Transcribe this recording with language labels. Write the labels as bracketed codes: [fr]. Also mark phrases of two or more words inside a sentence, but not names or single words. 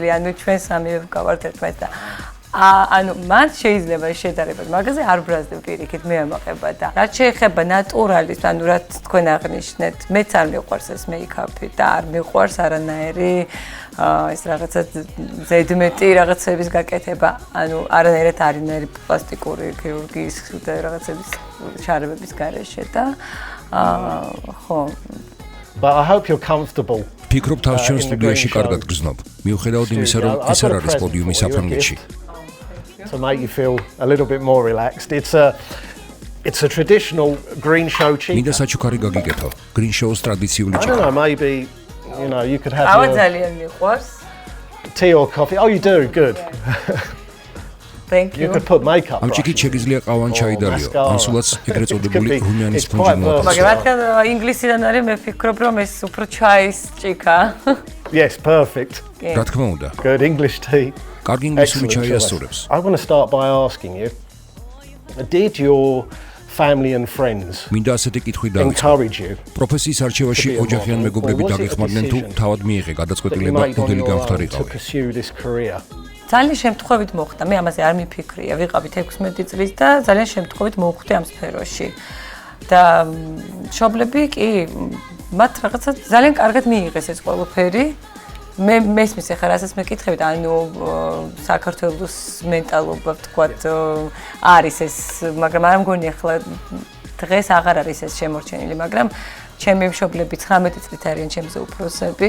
[ka] ანუ ჩვენ სამივე ვგავართ ერთმანეთს და ანუ მან შეიძლება შედარება მაგაზე არ ბრაზდებ პირიქით, მე ამაყება და რაც შეეხება ნატურალის, ანუ რაც თქვენ აღნიშნეთ, მეც არ მიყვარს ეს მეიქაპი და არ მიყვარს არანაირი ეს რაღაცა ზედმეტი რაღაცების გაკეთება, ანუ არანაირად არანაირი პლასტიკური ქირურგიის და რაღაცების ჩარებების გარეშე და ხო. [en] But I hope you're comfortable. [ka] ფიქრობ თავს ჩვენ სტუდიაში კარგად გრძნობ. მიუხედავად იმისა, რომ ეს არ არის პოდიუმი საფრანგეთში. [en] To make you feel a little bit more relaxed. It's a traditional Green Show cheat. [ka] მინდა საჩუქარი გაგიკეთო. Green Show-ს ტრადიციული [en] I don't [ka] ჩუქარი. [en] know, maybe you could have [ka] ძალიან მიყვარს. [en] tea or coffee. Oh, you do. Good. Thank You you. could put makeup. [ka] ამ ჭიქით შეგიძლია ყავან ჩაი დალიო. ან სულაც ეგრეთ წოდებული რუმინის [en] It's [ka] სპონჯი [en] quite [ka] მოაქვს. მაგრამ რადგან ინგლისიდან არის, მე ვფიქრობ, რომ ეს უფრო ჩაის ჭიქა. [en] Yes, perfect. [ka] რა თქმა უნდა. [en] Good English tea. [ka] კარგი ინგლისური [en] Excellent [ka] ჩაი [en] choice. [ka] ასწორებს. [en] I want to start by asking you, did your family and friends [ka] მინდა ასეთი კითხვით დავიწყო. [en] encourage you [ka] პროფესიის არჩევაში ოჯახი ან მეგობრები დაგეხმარნენ თუ თავად მიიღე [en] that you [ka] გადაწყვეტილება [en] made on [ka] მოდელი [en] your own to [ka] გამხდარიყავი. [en] pursue this career? [ka] ძალიან შემთხვევით მოხდა, მე ამაზე არ მიფიქრია, ვიყავით 16 წლის და ძალიან შემთხვევით მოვხვდი ამ სფეროში. და მშობლები კი მათ რაღაცა ძალიან კარგად მიიღეს ეს ყველაფერი. მე მესმის ახლა რასაც მეკითხებით, ანუ საქართველოს მენტალობა ვთქვათ არის ეს, მაგრამ არ მგონი ახლა დღეს აღარ არის ეს შემორჩენილი, მაგრამ ჩემი მშობლები 19 წლით არიან ჩემზე უფროსები.